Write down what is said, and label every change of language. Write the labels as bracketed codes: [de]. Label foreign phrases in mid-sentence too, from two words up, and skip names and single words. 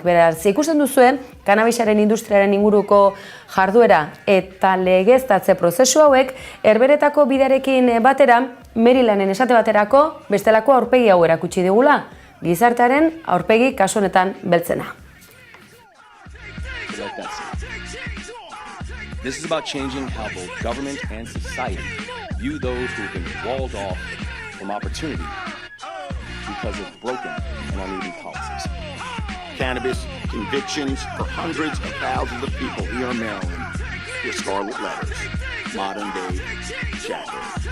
[eu] Beraz, ikusten duzuen, kanabisaren industriaren inguruko jarduera eta legeztatze prozesu hauek, herberetako bidearekin batera, Marylanden esate baterako, bestelako aurpegi hau erakutsi digula, gizartearen aurpegi kasu honetan beltzena. [en] This is about changing how both government and society view those who have been walled off from opportunity because of broken and uneven policies. Cannabis convictions for hundreds of thousands of people here in Maryland with scarlet letters, modern day shackles.